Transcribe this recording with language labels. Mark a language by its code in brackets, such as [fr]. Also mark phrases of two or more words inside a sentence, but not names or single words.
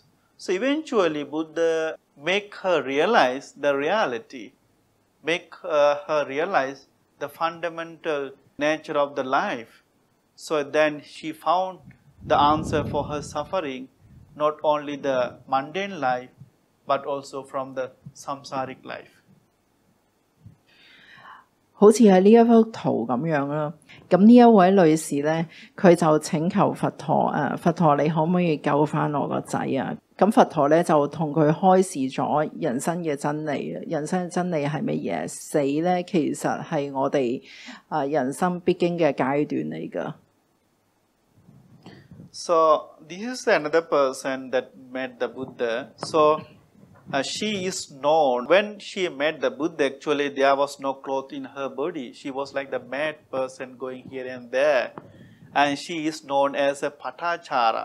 [en] So eventually Buddha make her realize the reality, make her realize the fundamental nature of the life. So then she found the answer for her suffering, not only the mundane life, but also from the samsaric life. [yue] 好似喺呢一幅圖咁樣啦，咁呢一位女士咧，佢就請求佛陀佛陀你可唔可以救翻我個仔啊？咁佛陀咧就同佢開示咗人生嘅真理。人生嘅真理係乜嘢？死咧其實係我哋人生必經嘅階段嚟㗎。 [en] So this is another person that met the Buddha. So she is known. When she met the Buddha, actually there was no cloth in her body. She was like the mad person going here and there. And she is known as a Patachara.